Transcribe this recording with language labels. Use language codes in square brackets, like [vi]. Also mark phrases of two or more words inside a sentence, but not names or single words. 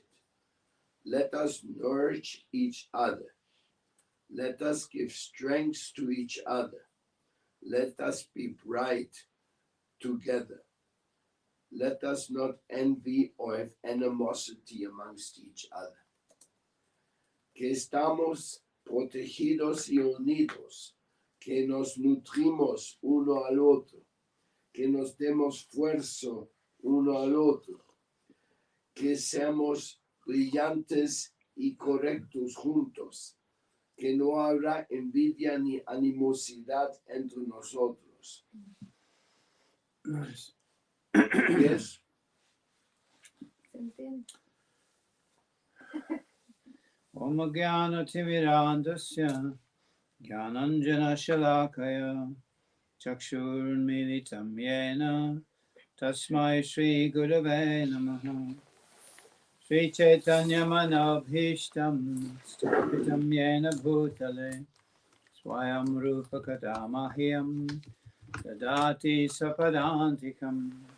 [en] Let us nourish each other. Let us give strength to each other. Let us be bright together. Let us not envy or have animosity amongst each other. [es] Que estamos protegidos y unidos, que nos nutrimos uno al otro, que nos demos fuerza uno al otro, que seamos brillantes y correctos juntos, que no habrá envidia ni animosidad entre nosotros. [en] Nice. Yes? [es] ¿Se entiende? [sa] Om Jnana Timirandasya Jnananjana Shalakaya Chakshurmilitam Yena Tasmai Shri Gurave Namaha Shri Chaitanya Manabhishtam Stapitam Yena Bhutale Swayam Rupa Kadamahyam Dadati Sapadantikam